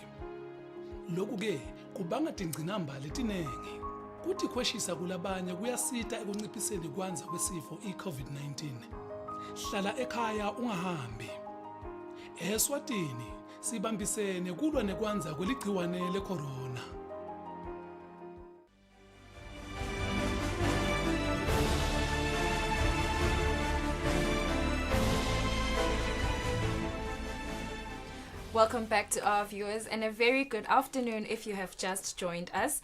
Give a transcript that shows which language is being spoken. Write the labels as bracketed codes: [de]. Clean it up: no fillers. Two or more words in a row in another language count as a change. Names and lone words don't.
[ss] Lokhu-ke kubanga tingcinamba letinengi. Kuthi kweshisa kulabanye kuyasita ekunciphiseni kwanza kwesifo i-COVID-19. Hlala ekhaya ungahambi. Eswatini sibambisene kulwa nekwanza kweligciwane le-corona. [en] Welcome back to our viewers and a very good afternoon if you have just joined us.